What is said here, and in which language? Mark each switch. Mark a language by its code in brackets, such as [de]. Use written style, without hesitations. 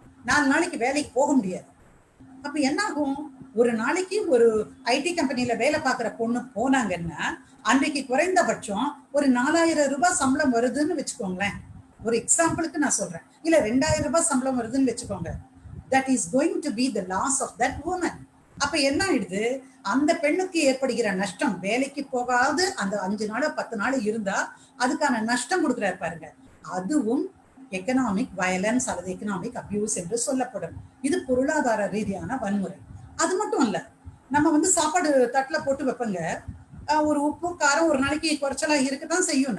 [ta] 4 நாளைக்கு வேலைக்கு போக முடியாது. அப்ப என்ன ஆகும், ஒரு நாளைக்கு ஒரு ஐடி கம்பெனில வேலை பார்க்குற பொண்ணு போனாங்கன்னா அன்றைக்கு குறைந்தபட்சம் ஒரு 4,000 ரூபாய் சம்பளம் வருதுன்னு வச்சுக்கோங்களேன். ஒரு எக்ஸாம்பிளுக்கு நான் சொல்றேன். இல்ல 2,000 ரூபாய் சம்பளம் வருதுன்னு வச்சுக்கோங்க. [en] That is going to be the loss of that woman. [ta] அப்ப என்ன ஆயிடுது, அந்த பெண்ணுக்கு ஏற்படுகிற நஷ்டம், வேலைக்கு போகாது அந்த 5 நாள் 10 நாள் இருந்தா அதுக்கான நஷ்டம் கொடுக்குறாரு பாருங்க, அதுவும் எக்கனாமிக் வயலன்ஸ் அல்லது எக்கனாமிக் அபியூஸ் என்று சொல்லப்படும். இது பொருளாதார ரீதியான வன்முறை. அது மட்டும் இல்ல, நம்ம சாப்பாடு தட்டுல போட்டு வைப்பங்க, ஒரு உப்பு காரம் ஒரு நாளைக்கு குறைச்சலா இருக்கதான் செய்யும்.